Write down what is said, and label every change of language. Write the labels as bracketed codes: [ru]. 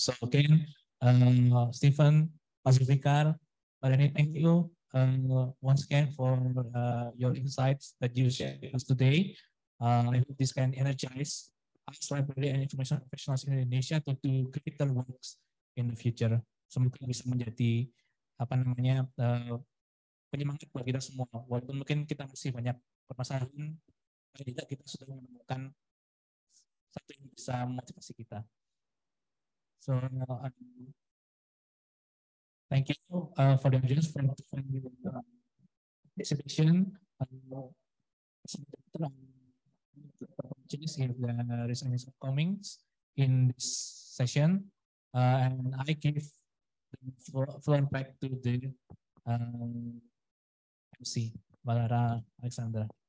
[en] So again, Stephen, Pak Zulfikar, Reni, thank you once again for your insights that you shared with us today. I hope this can energize us library and information professionals in Indonesia to do critical works in the future. [id] Semoga bisa menjadi penyemangat buat kita semua. Walaupun mungkin kita masih banyak permasalahan, tidak kita sudah menemukan satu yang bisa memotivasi kita. So [en] Thank you for the audience for the exhibition. If there is any comments in this session, and I give the floor back to the MC, Balara Alexander.